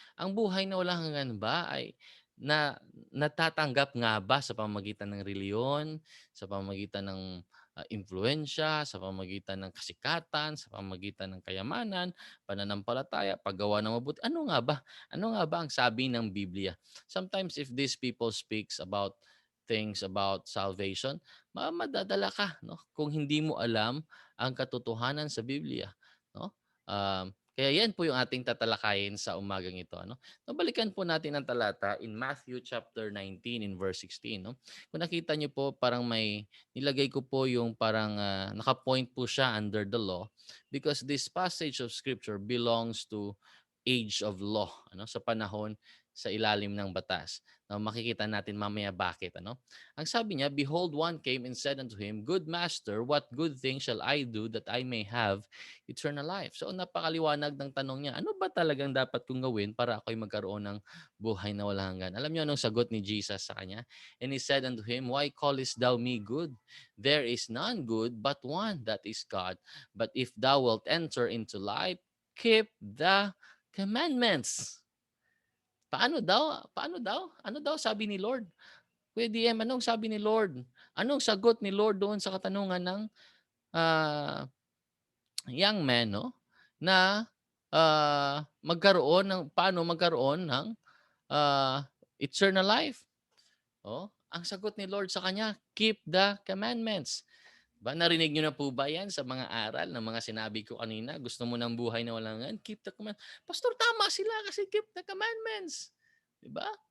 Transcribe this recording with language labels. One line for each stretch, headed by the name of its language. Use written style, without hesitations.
Filipino: Ang buhay na walang hanggan ba ay natatanggap nga ba sa pamamagitan ng reliyon, sa pamamagitan ng impluwensya, sa pamamagitan ng kasikatan, sa pamamagitan ng kayamanan, pananampalataya, paggawa ng mabuti? Ano nga ba? Ano nga ba ang sabi ng Biblia?
English: Sometimes if these people speaks about things about salvation,
Filipino: madadala ka, no? Kung hindi mo alam ang katotohanan sa Biblia, no? Kaya yan po yung ating tatalakayin sa umagang ito. Ano? Nabalikan po natin ang talata in Matthew chapter 19 in verse 16. No? Kung nakita niyo po, parang may nilagay ko po yung parang nakapoint po siya
English: under the law because this passage of scripture belongs to age of law,
Filipino: ano, sa panahon sa ilalim ng batas. Now, makikita natin mamaya bakit. Ano? Ang sabi niya,
English: behold, one came and said unto him, Good master, what good thing shall I do that I may have eternal life?
Filipino: So napakaliwanag ng tanong niya, ano ba talagang dapat kong gawin para ako'y magkaroon ng buhay na walang hanggan? Alam niyo anong sagot ni Jesus sa kanya?
English: And he said unto him, Why callest thou me good? There is none good but one, that is God. But if thou wilt enter into life, keep the commandments.
Filipino: Paano daw? Paano daw? Ano daw sabi ni Lord? Kuya DM, anong sabi ni Lord? Anong sagot ni Lord doon sa katanungan ng ah,
English: young man,
Filipino: no? Na magkaroon ng paano magkaroon ng eternal life. Oh, ang sagot ni Lord sa kanya,
English: keep the commandments.
Filipino: Ba narinig niyo na po ba 'yan sa mga aral ng mga sinabi ko kanina? Gusto mo ng buhay na walang hanggan,
English: keep the command.
Filipino: Pastor, tama sila kasi
English: keep the commandments.
Filipino: 'Di ba?